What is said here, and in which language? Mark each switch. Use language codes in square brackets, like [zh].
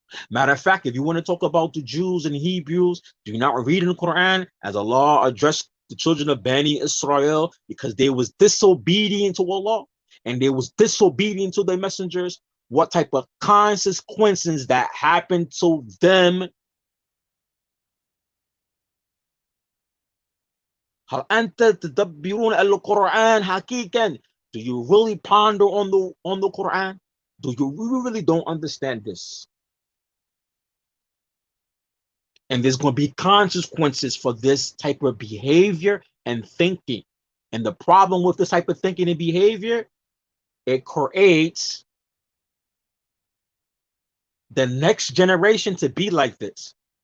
[en] Matter of fact, if you want to talk about the Jews and Hebrews, do you not read in the Quran as Allah addressed the children of Bani Israel because they was disobedient to Allah and they was disobedient to their messengers? What type of consequences that happened to them? [ar] هل أنت تدبرون القرآن حقيقة? [en] Do you really ponder on the Quran? Do you really don't understand this? And there's going to be consequences for this type of behavior and thinking. And the problem with this type of thinking and behavior, it creates the next generation to be like this.